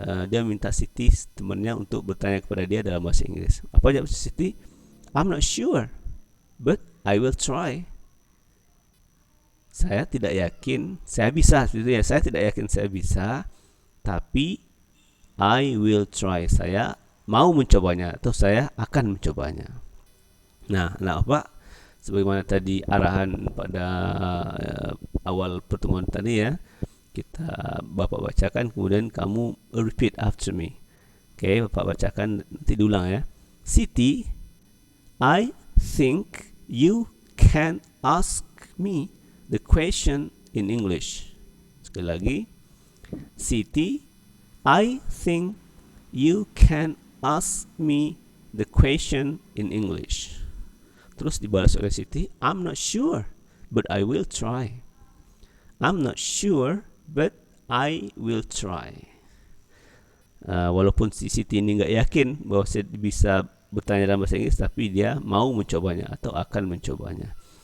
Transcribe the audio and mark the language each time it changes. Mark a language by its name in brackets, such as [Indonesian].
[Indonesian] Dia minta Siti temannya untuk bertanya kepada dia dalam bahasa Inggris. Apa jawab Siti? [English] I'm not sure, but I will try. [Indonesian] Saya tidak yakin saya bisa, sebetulnya saya tidak yakin saya bisa, tapi [English] I will try. [Indonesian] Saya mau mencobanya atau saya akan mencobanya. Nah, apa? Sebagaimana tadi arahan pada awal pertemuan tadi ya, Bapak bacakan, kemudian kamu [English] repeat after me. [Indonesian] Oke, Bapak bacakan, nanti diulang ya. [English] Siti, I think you can ask me the question in English. [Indonesian] Sekali lagi. [English] Siti, I think you can ask me the question in English. [Indonesian] Terus dibalas oleh [English] Siti, I'm not sure, but I will try. I'm not sure, but I will try. [Indonesian] Walaupun si Siti ini nggak yakin bahwa saya bisa bertanya dalam bahasa Inggris, tapi dia mau mencobanya atau akan mencobanya.